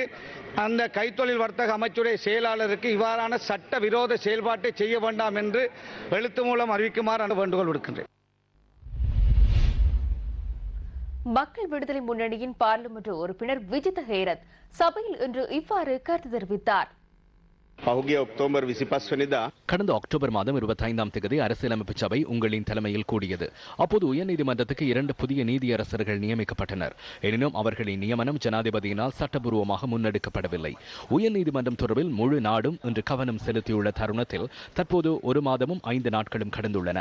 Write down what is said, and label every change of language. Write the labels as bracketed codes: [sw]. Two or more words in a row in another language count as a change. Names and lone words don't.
[ta] அந்த கைத்தொழில் வர்த்தக அமைச்சுடைய செயலாளருக்கு இவ்வாறான சட்ட விரோத செயல்பாட்டை செய்ய வேண்டாம் என்று எழுத்து மூலம் அறிவிக்குமாறு அந்த வேண்டுகோள் விடுக்கின்றேன். மக்கள் விடுதலை முன்னணியின் பார்லிமெண்ட் உறுப்பினர் விஜித ஹேரத் சபையில் இன்று இவ்வாறு கருத்து தெரிவித்தார். [si] පහුගිය ඔක්තෝබර් 25 වෙනිදා [ta] கடந்த அக்டோபர் மாதம் 25ஆம் தேதி அரசியலமைப்பு சபை உங்களின் தலைமையில் கூடியது. அப்போது உயர்நீதிமன்றத்துக்கு 2 புதிய நீதியரசர்கள் நியமிக்கப்பட்டனர். எனினும் அவர்களின் நியமனம் ஜனாதிபதியினால் சட்டபூர்வமாக முன்னெடுக்கப்படவில்லை. உயர்நீதிமன்றம் தொடர்பில் முழு நாடும் இன்று கவனம் செலுத்தியுள்ள தருணத்தில் தற்போது 1 மாதமும் 5 நாட்களும் கடந்துள்ளன.